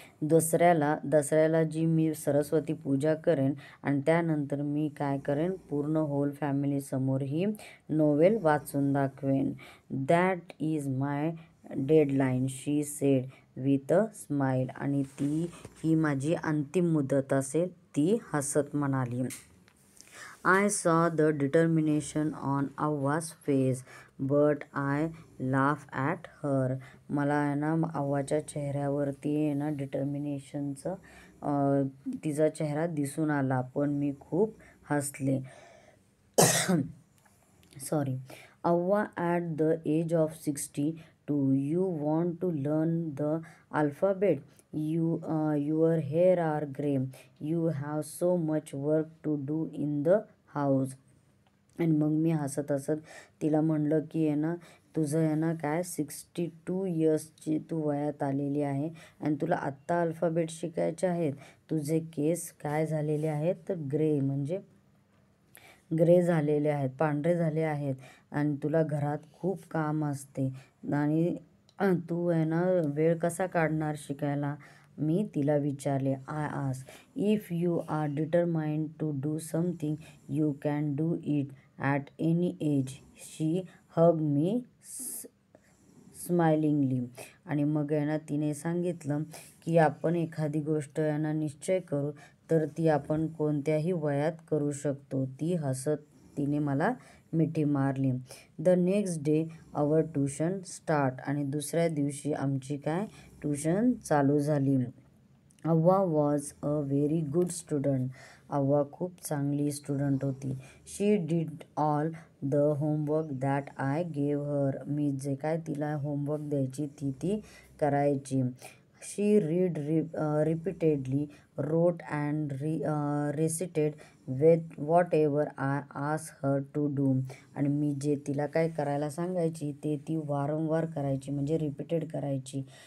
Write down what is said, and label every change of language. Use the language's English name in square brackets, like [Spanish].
[Marathi] दसऱ्याला जी मी सरस्वती पूजा करेन आणि त्यानंतर मी काय करेन, पूर्ण होल फॅमिलीसमोर ही नोवेल वाचून दाखवेन. [English] That is my deadline, she said with a smile. [Marathi] आणि ही माझी अंतिम मुदत असेल, ती हसत म्हणाली. [English] I saw the determination on Avva's face, but I laughed at her. मला आहे ना अव्वाच्या चेहऱ्यावरती आहे ना डिटर्मिनेशनचं तिचा चेहरा दिसून आला, पण मी खूप हसले. Sorry. Avva, at the age of 62, you want to learn the alphabet? Your hair are gray. You have so much work to do in the house. [Marathi] आणि मग मी हसत तिला म्हणलं की आहे ना, तुझं आहे ना काय 62 इयर्सची तू वयात आलेली आहे आणि तुला आत्ता अल्फाबेट शिकायचे आहेत. तुझे केस काय झालेले आहेत, तर ग्रे झालेले आहेत, पांढरे झाले आहेत आणि तुला घरात खूप काम असते आणि तू आहे ना वेळ कसा काढणार शिकायला, मी तिला विचारले. [English] I ask, if you are determined to do something you can do it at any age. She hug me smilingly. [Marathi] आणि मग आहे ना तिने सांगितलं की आपण एखादी गोष्ट आहे ना निश्चय करू तर ती आपण कोणत्याही वयात करू शकतो. ती हसत तिने मला मिठी मारली. [English] The next day our tuition start. [Marathi] आणि दुसऱ्या दिवशी आमची काय ट्यूशन चालू झाली. [English] Avva was a very good student. [Marathi] अव्वा खूप चांगली स्टुडंट होती. [English] She did all the homework that I gave her. [Marathi] मी जे काय तिला होमवर्क द्यायची ती करायची. [English] She read repeatedly, rote and recited with whatever I ask her to do. [Marathi] आणि मी जे तिला काय करायला सांगायची ते ती वारंवार करायची, म्हणजे रिपीटेड करायची.